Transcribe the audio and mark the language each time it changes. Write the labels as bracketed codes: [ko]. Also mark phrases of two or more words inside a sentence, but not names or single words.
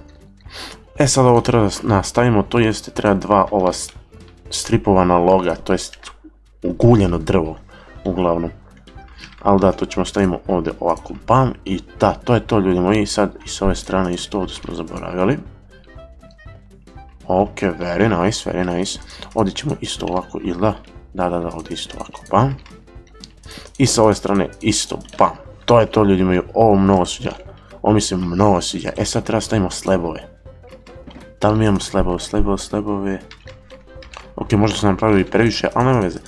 [bs] Sad ovo treba da nastavimo, to jeste treba dva ova stripovana loga, to jest uguljeno drvo, uglavnom. Ali da, to ćemo stavimo ovdje ovako, bam, i da, to je to, ljudi moji. Sad i s ove strane isto, ovdje smo zaboravljali. [en] Ok, very nice. [bs] Ovdje ćemo isto ovako, ili da? Da, ovdje isto ovako, bam. I sa ove strane isto, bam. To je to, ljudi moji, ovo mnogo sviđa. Ovo mi se mnogo sviđa. Sad treba stavimo slabove. Da li mi imamo slabove? Ok, možda sam napravili previše, ali nema veze.